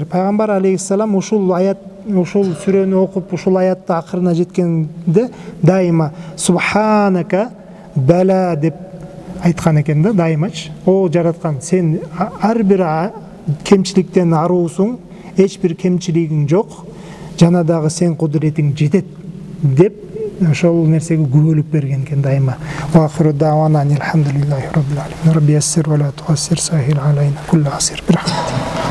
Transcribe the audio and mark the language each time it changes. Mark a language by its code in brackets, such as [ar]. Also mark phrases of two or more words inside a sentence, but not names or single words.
[ky] Пайгамбар алейхиссалам ушул аят, ушул сүрөнү окуп, ушул аятты акырына жеткенде дайыма [ar] سبحانك بلى [ky] деп айткан экен да, дайымачы. О жараткан, сен ар бир кемчиликтен аруусуң, эч бир кемчилигиң жок, жана дагы сен кудуретиң жетет деп ошол нерсеге күбөлүп берген экен дайыма. [ar] وآخر دعوانا الحمد لله رب العالمين. رب يسر ولا تعسر, سهل علينا كل عسير.